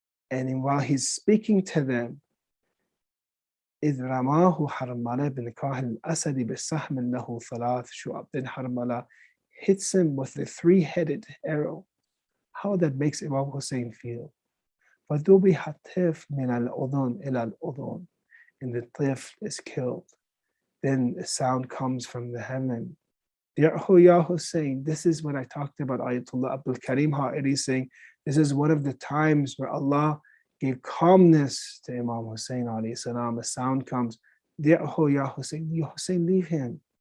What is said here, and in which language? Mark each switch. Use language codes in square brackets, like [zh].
[en] And while he's speaking to them, [ar] إذ رماه حرملة بنكاح الأسد بسهم له 3 شعب, [en] then Harmala hits him with the 3-headed arrow. How that makes Imam Hussein feel. [ar] فذبح الطفل من الأذن إلى الأذن, [en] and the tifl is killed. Then a sound comes from the heaven. Ya Hussein, this is what I talked about. Ayatollah Abdul Karim Ha'iri saying, this is one of the times where Allah gave calmness to Imam Hussein alayhi salam. A sound comes, Ya Hussein, Ya Hussein, leave him.